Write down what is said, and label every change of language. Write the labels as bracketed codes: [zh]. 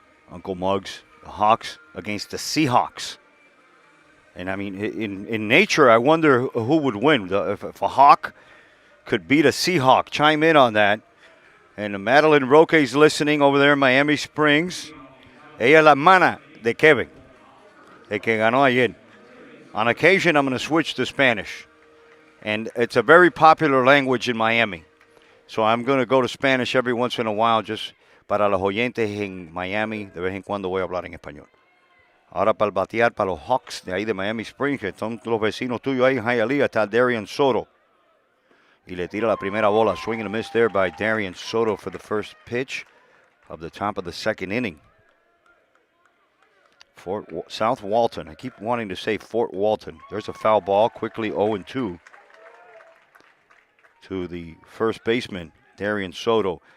[en] Uncle Muggs, the Hawks against the Seahawks. And I mean, in nature, I wonder who would win. If a Hawk could beat a Seahawk. Chime in on that. And Madeline Roque is listening over there in Miami Springs. [es] Ella es la hermana de Kevin, el que ganó ayer. [en] On occasion, I'm going to switch to Spanish. And it's a very popular language in Miami. So I'm going to go to Spanish every once in a while, just [es] para los oyentes en Miami. De vez en cuando voy a hablar en español. Ahora para el batear para los Hawks de ahí de Miami Springs, que son los vecinos tuyos ahí en Hialeah, está Darian Soto. Y le tira la primera bola. [en] Swing and a miss there by Darian Soto for the first pitch of the top of the second inning. South Walton. I keep wanting to say Fort Walton. There's a foul ball. Quickly 0-2 to the first baseman, Darian Soto.